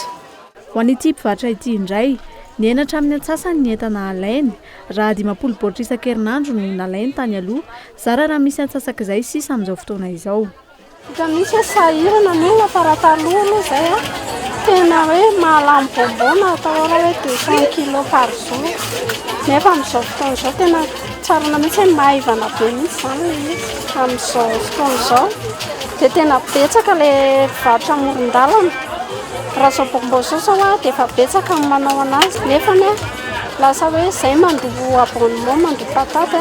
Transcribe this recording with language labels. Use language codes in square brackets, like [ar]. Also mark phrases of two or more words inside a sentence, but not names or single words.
[mg] Ho an'ity mpivarotra ity indray, ny enatra amin'ny atsasany ny entana alainy. Raha 50 baoritra isan-kerinandro no nalainy tany aloha, zara raha misy atsasaka izay sisa amin'izao fotoana izao. Misy sahirana ny olona fa raha taloha aloha izay tena hoe mahalany bonbon atao hoe 200 kg [fr] par jour. [mg] Nefa amin'izao fotoana izao tena tsarana mihitsy hoe maivana be mihitsy zany amin'izao fotoana izao. Dia tena betsaka ilay mpivarotra amoron-dalana. Raha izao bonbon izao dia efa betsaka ny manao anazy. Nefa lasa hoe izay mandoa abonnement, mandoa patate.